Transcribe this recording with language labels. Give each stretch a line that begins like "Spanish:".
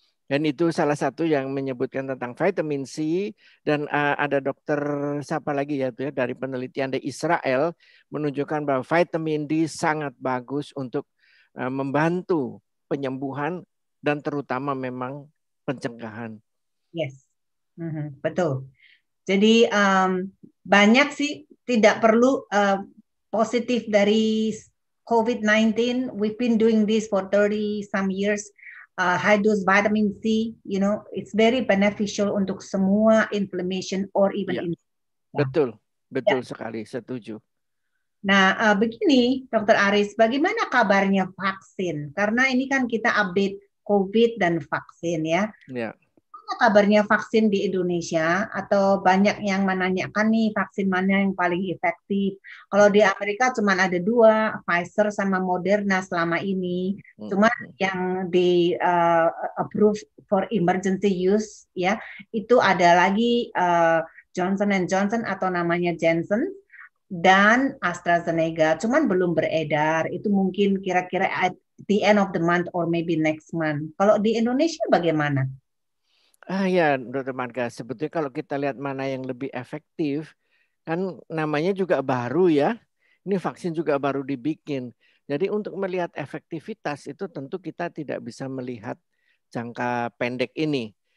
Indonesian: Dan itu salah satu yang menyebutkan tentang vitamin C, dan ada dokter siapa lagi ya, itu ya, dari penelitian di Israel menunjukkan bahwa vitamin D sangat bagus untuk membantu penyembuhan dan terutama memang pencegahan.
English: Yes, betul.
Indonesian: Jadi banyak sih, tidak perlu positif dari COVID-19.
English: We've been doing this for 30 some years. High dose vitamin C, it's very beneficial
Indonesian: untuk semua
English: inflammation or even
Indonesian: Betul sekali, setuju. Nah, begini, Dokter Aris, bagaimana kabarnya vaksin? Karena ini kan kita update COVID dan vaksin ya. Ya. Kabarnya vaksin di Indonesia, atau banyak yang menanyakan nih vaksin mana yang paling efektif. Kalau di Amerika cuma ada 2, Pfizer sama Moderna selama ini. Cuma yang di approve
English: for emergency use
Indonesian: ya, itu ada lagi Johnson & Johnson atau namanya Janssen dan AstraZeneca. Cuman belum beredar. Itu mungkin kira-kira
English: at the end of the month or maybe next month.
Indonesian: Kalau di Indonesia bagaimana? Ya, Dr. Marga, sebetulnya kalau kita lihat mana yang lebih efektif, kan namanya juga baru ya. Ini vaksin juga baru dibikin. Jadi untuk melihat efektivitas itu tentu kita tidak bisa melihat jangka pendek ini.